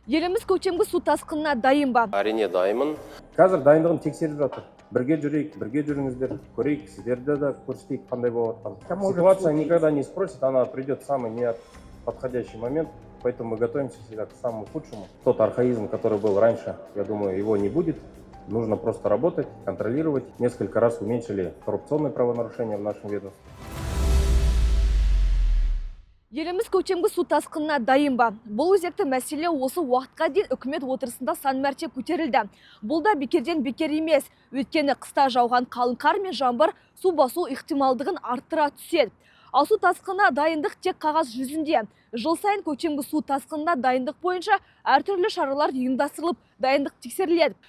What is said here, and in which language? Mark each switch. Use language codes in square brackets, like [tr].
[kk] Еліміз көктемгі су тасқынына дайын ба? Әрине дайынмын. Қазір дайындығын тексеріп жатыр. Бірге жүрейік, бірге жүріңіздер, көрейік, сіздерді де көрсетейік қандай болып жатқан. [ru] Ситуация никогда не спросит, она придет в самый неподходящий момент, поэтому мы готовимся всегда к самому худшему. Тот архаизм, который был раньше, я думаю, его не будет. Нужно просто работать, контролировать. Несколько раз уменьшили коррупционные правонарушения в нашем ведомстве. [kk] Еліміз көктемгі су тасқынына дайын ба? Бұл өзекті мәселе осы уақытқа дейін үкімет отырысында сан мәрте көтерілді. Бұл да бекерден бекер емес. Өйткені қыста жауған қалың қар мен жаңбыр су басу ықтималдығын арттыра түседі. Ал су тасқынына дайындық тек қағаз жүзінде. Жыл сайын көктемгі су тасқынына дайындық бойынша әртүрлі шаралар ұйымдастырылып, дайындық тексеріледі.